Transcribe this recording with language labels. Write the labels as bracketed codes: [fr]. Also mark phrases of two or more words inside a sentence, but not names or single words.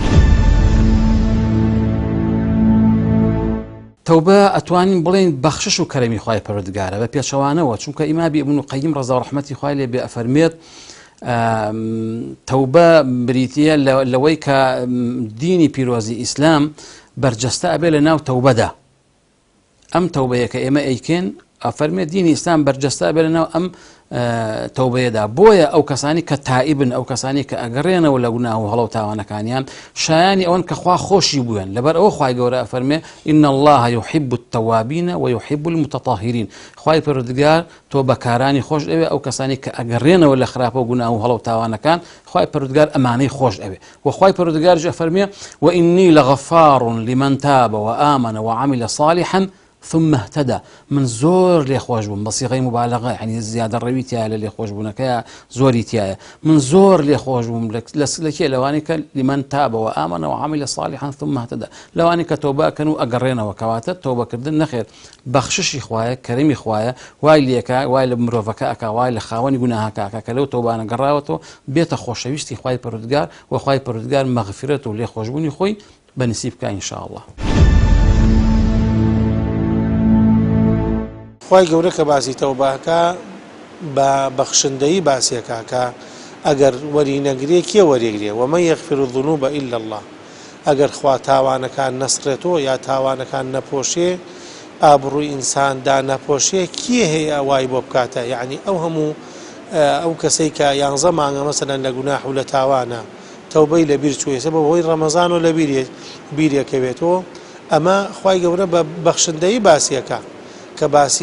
[ckb] تەوبە ئەتوانین بڵێن بەخشش و کەرەمی خوای پەروەردگارە بە پێچەوانەوە چونکە ئیمامی ئیبن قەیم ڕەزا و ڕەحمەتی خوای لێ بێ ئەفەرمێت تەوبە بریتیە لەوەی کە دینی پیرۆزی ئیسلام بەرجەستە ئەبێ لە ناو تەوبەدا ئەم تەوبەیە کە ئێمە ئەیکەن ئەفەرمێت دینی ئیسلام بەرجەستە ئەبێ لە ناو ئەم تەوبەیەدا بۆیە ئەو کەسانی کە تائیبن ئەو کەسانی کە ئەگەڕێنەوە لە گوناه و هەڵە و تاوانەکانیان شایانی ئەوەن کە خوا خۆشی بووێن لەبەر ئەوە خوای گەورە ئەفەرمێ [ar] إن الله يحب التوابين ويحب المتطهرين [ckb] خوای پەروەردگار تۆ بەکارانی خۆش ئەوێ ئەو کەسانی کە ئەگەڕێنەوە لە خراپە و گوناه و هەڵە و تاوانەکان خوای پەروەردگار ئەمانەی خۆش ئەوێ و خوای پەروەردگار ئەفەرمێ [ar] وإني لغفار لمن تاب وآمن وعمل صالحا ثم اهتدى [ckb] من زۆر لێخۆش بووم بەسیغەی مبالغە يعني زیادە ڕەوی تایە لە لێخۆشبوونەکەیە زۆری تایە من زۆر لێخۆش بووم لەکێ لەوانی کە [ar] لمن تاب وآمن وعمل صالحا ثم اهتدى [ckb] لەوانی کە تەوبەکەن و ئەگەڕێنەوە کەواتە تەوبەکردن نەخێر بەخششی خوایە کەرەمی خوایە وای لێکە وای لە مرۆڤەکە ئەکا وای لە خاوەنی گوناهەکە ئەکا کە لەو تەوبانە گەڕاوەتەوە بێتە خۆشەویستی خوای پەروەردگار و خوای پەروەردگار مەغفرەت و لێخۆشبوونی خۆی بەنسیب بکە ئینشاءالله خوای گەورە کە باسی تەوبەکە بە بەخشندەیی باسیەکە کە ئەگەر وەرینەگرێ کێ وەریگرێ [ar] ومن یغفر الذنوب إلا الله [ckb] ئەگەر خوا تاوانەکان نەسڕێتەوە یا تاوانەکان نەپۆشێ ئابڕووی ئینساندا نەپۆشێ کێ هەیە وای بۆ بکاتە یعنی ئەو هەموو ئەو کەسەی کە 11 مانگە مەسەلەن لە گوناح و لە تاوانە تەوبەی لەبیر چوویسە بە هۆی ڕەمەزان و لە بیرێکەوێتەوە ئەمە خوای گەورە بە بەخشندەیی باسیەکە کە باسی